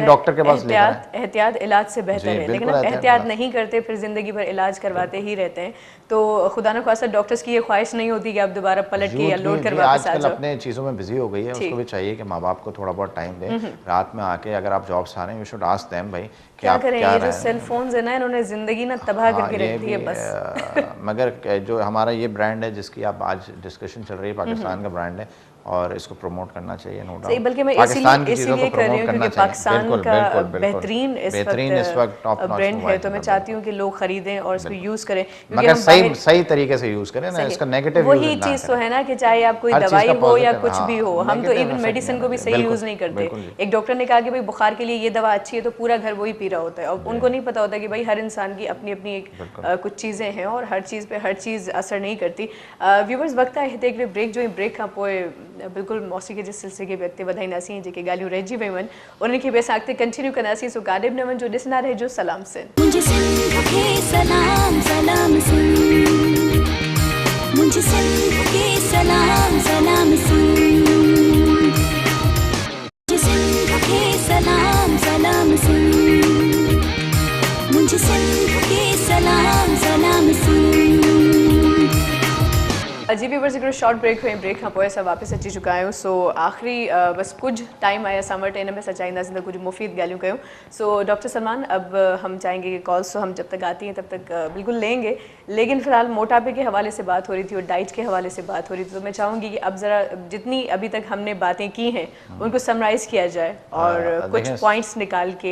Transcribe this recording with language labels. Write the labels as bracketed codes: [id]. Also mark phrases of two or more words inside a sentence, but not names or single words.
[ur] صحیح ڈاکٹر کے پاس لے کر احتیاط احتیاط علاج سے بہتر जी, ہے، لیکن बिल्कुल हम एहतियात एहतियात इलाज। نہیں کرتے، پھر زندگی بھر علاج کرواتے ہی رہتے ہیں۔ تو خدا نہ خواستہ ڈاکٹرز کی یہ خواہش نہیں ہوتی کہ آپ دوبارہ پلٹ کے یا यूथ लौट भी कर जी واپس آ आजकल जाओ। اپنے چیزوں میں بزی ہو گئی ہے، اس کو بھی چاہیے کہ ماں باپ کو تھوڑا بہت ٹائم دیں. رات میں آ کے اگر آپ جاب سے آ رہے ہیں, [en] You should ask them [ur] بھائی کہ क्या आप करें, क्या یہ جو رہے ہیں. [en] cell phones [ur] ہے نا، انہوں نے زندگی نا تباہ हाँ, करके ये رکھ دی भी ہے بس. مگر جو ہمارا یہ برانڈ ہے جس کی آپ آج ڈسکشن چل رہی ہے، پاکستان کا برانڈ ہے اور اس کو پروموٹ کرنا چاہیے، نو सही, डाउट। بلکہ میں پاکستان کی چیزوں इसीलिए को کر رہی प्रमोट हूँ करना क्योंकि चाहिए। पाकिस्तान बिल्कुल का بالکل بالکل बेहतरीन اس وقت [en] top notch [ur] برانڈ ہے, मोबाइल تو میں چاہتی ہوں کہ لوگ خریدیں اور اس کو یوز کریں، کیونکہ मगर हम सही बाहर صحیح طریقے سے یوز کریں نا، اس کا [en] negative use [ur] वही ना چیز تو करें। ہے نا کہ چاہے آپ کوئی ہر چیز दवाई का ہو یا positive, कुछ हाँ, بھی ہو، ہم تو negative इवन effect मेडिसिन नहीं کو بھی आना सही चाहिए। یوز نہیں बिल्कुल करते। जी। ایک ڈاکٹر نے کہا کہ بھائی بخار کے لیے یہ دوا اچھی ہے تو پورا گھر وہی پی رہا ہوتا ہے، اور ان کو نہیں پتا ہوتا کہ بھائی ہر انسان کی اپنی اپنی ایک کچھ چیزیں ہیں اور ہر چیز پہ ہر چیز اثر نہیں کرتی. [sd] व्यूवर्स, वक्त आहे हिते हिकिड़े ब्रेक जो, ब्रेक खां पोइ बिल्कुलु मौसीक़ी जे सिलसिले खे बि अॻिते वधाईंदासीं, जेके ॻाल्हियूं रहिजी वियूं आहिनि उन्हनि खे बि असां अॻिते कंटिन्यू कंदासीं। सो काॾे बि न वञिजो, ॾिसंदा रहिजो सलाम सिंध। [ur] مجھے سندھ کے سلام سلام سندھ، مجھے سندھ کے سلام سلام سندھ، مجھے سندھ کے سلام سلام سندھ، مجھے سندھ کے سلام سلام سندھ. [sd] जी व्यूवर्स, हिकिड़ो [en] short break [sd] हुई, ब्रेक खां पोइ असां वापसि अची चुका आहियूं। सो आख़िरी बस कुछ टाइम आहे असां वटि, इन में असां चाहींदासीं त कुछ मुफ़ीद ॻाल्हियूं कयूं। [ur] سو ڈاکٹر سلمان، اب ہم چاہیں گے کہ کالز تو ہم جب تک آتی ہیں تب تک بالکل لیں گے، لیکن فی الحال موٹاپے کے حوالے سے بات ہو رہی تھی اور ڈائٹ کے حوالے سے بات ہو رہی تھی، تو میں چاہوں گی کہ اب ذرا جتنی ابھی تک ہم نے باتیں کی ہیں ان کو سمرائز کیا جائے اور کچھ پوائنٹس نکال کے.